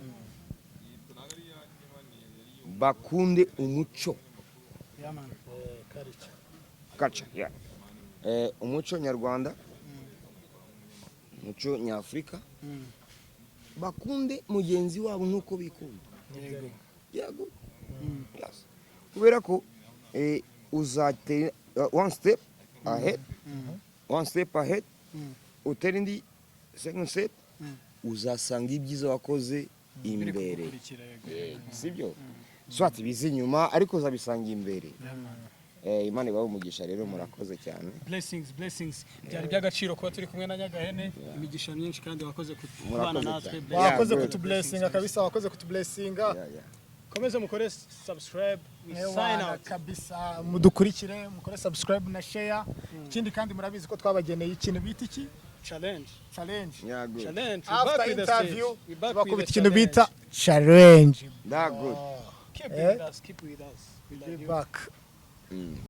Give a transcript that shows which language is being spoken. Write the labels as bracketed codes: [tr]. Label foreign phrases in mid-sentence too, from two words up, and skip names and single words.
[rw] bakunde umuco culture umuco nyarwanda umuco nyafurika bakunde mugenzi wabo nk'uko bikunda yego kubera ko uzatera [en] one step ahead [rw] utera indi [en] second step [rw] uzasanga ibyiza wakoze imbere sibyo swati bizi inyuma ariko zabisanga imbere. Imana ibahe umugisha rero murakoze cyane. Blessings byari by'agaciro kuba turi kumwe na Nyagahene, imigisha myinshi kandi wakoze kubana natwe. Wakoze kutublessinga kabisa, wakoze kutublessinga. Komeze mukore subscribe, [en] we sign out [rw] kabisa, mudukurikire, mukore subscribe na share. Ikindi kandi murabizi ko twabageneye ikintu bita iki? challenge. Challenge. [en] After interview, [rw] bakubita ikintu bita challenge. [en] That good. Keep with us. Be back.